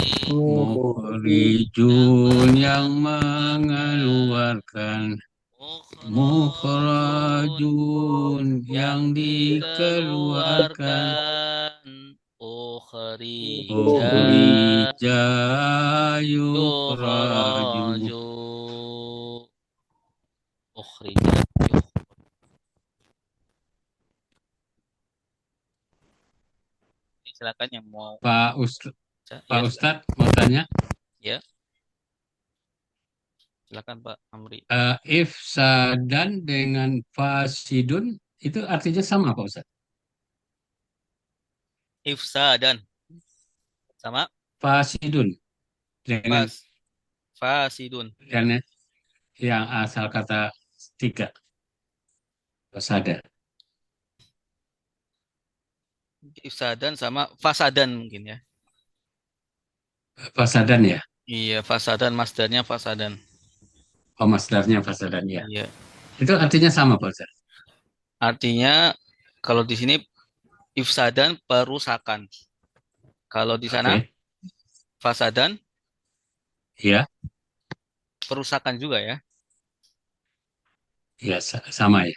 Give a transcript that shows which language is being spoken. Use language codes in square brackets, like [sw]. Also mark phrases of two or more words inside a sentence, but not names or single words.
[id] mukhrijun yang mengeluarkan Mukhrajun yang dikeluarkan. dikeluarkan. Ukhrija [ar] Ukhrija yukhraju. yukhraju. Ukhrija [id] silakan yang mau Pak Ustadz, ya Ustadz mau tanya, ya silakan Pak Amri. ifsadan dengan fasidun itu artinya sama Pak Ustadz? Ifsadan sama Fasidun dengan fas fasidun. yang asal kata tiga, fasada. Ifsadan sama fasadan mungkin ya. Fasadan ya? Iya, fasadan masdarnya fasadan. Oh, masdarnya fasadan ya. Iya. Itu artinya sama Pak Ustadz? Artinya kalau di sini ifsadan perusakan. Kalau di sana Oke. fasadan Ya, perusakan juga ya. ya sama ya.